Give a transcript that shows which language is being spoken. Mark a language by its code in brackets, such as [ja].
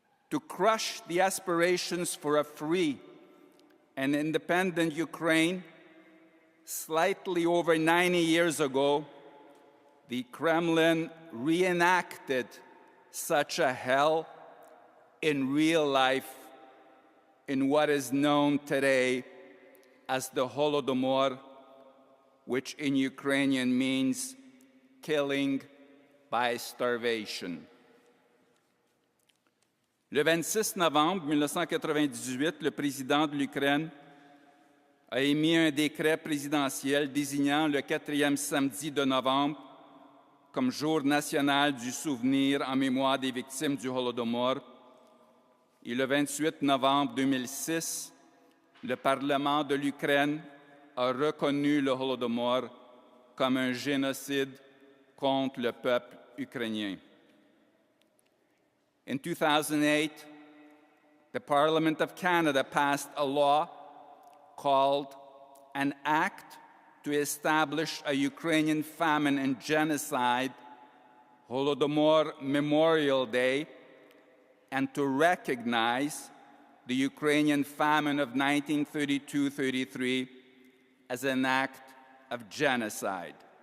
[en] To crush the aspirations for a free and independent Ukraine, slightly over 90 years ago, the Kremlin reenacted such a hell in real life in what is known today as the Holodomor, which in Ukrainian means killing by starvation. [fr] Le 26 novembre 1998, le président de l'Ukraine a émis un décret présidentiel désignant le 4e samedi de novembre comme jour national du souvenir en mémoire des victimes du Holodomor. Et le 28 novembre 2006, le Parlement de l'Ukraine a reconnu le Holodomor comme un génocide contre le peuple ukrainien. [en] In 2008, the Parliament of Canada passed a law called an Act to establish a Ukrainian famine and genocide Holodomor Memorial Day and to recognize the Ukrainian famine of 1932-33 as an act of genocide.